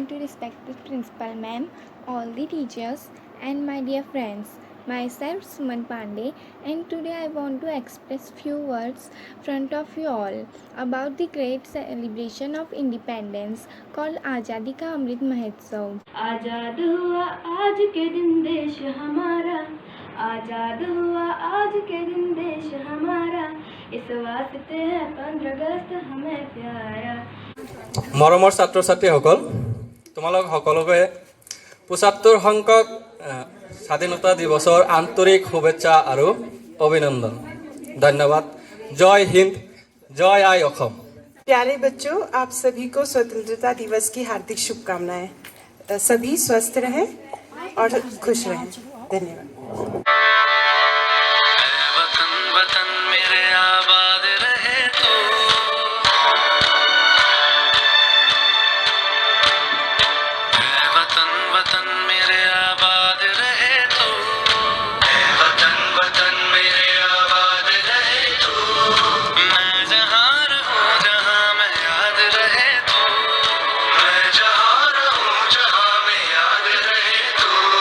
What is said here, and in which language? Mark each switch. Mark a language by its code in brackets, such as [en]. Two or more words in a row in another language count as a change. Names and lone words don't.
[en] morning to respected principal ma'am, all the teachers and my dear friends. Myself Suman Pandey, and today I want to express few words front of you all about the great celebration of independence called Azadi Ka Amrit Mahotsav. [hi] आजाद हुआ आज के दिन देश हमारा, आजाद हुआ आज के दिन देश हमारा, इस वास्ते है 15 अगस्त हमें प्यारा। [as] মৰমৰ ছাত্ৰ ছাত্ৰীসকল, তোমালোক সকলোকে ৭৫ সংখ্যক স্বাধীনতা দিৱসৰ আন্তৰিক শুভেচ্ছা আৰু অভিনন্দন। ধন্যবাদ। [hi] जय हिन्द, [as] জয় আই অসম। [hi] प्यारे बच्चों, आप सभी को स्वतंत्रता दिवस की हार्दिक शुभकामनाएं। सभी स्वस्थ रहें और खुश रहें। धन्यवाद। वतन वतन मेरे आबाद रहे तो, वतन वतन मेरे आबाद रहे तो, वतन वतन मेरे आबाद रहे तो, मैं जहाँ रहूं जहाँ मैं याद रहे तो, मैं जहाँ रहूं जहाँ मैं याद रहे तो।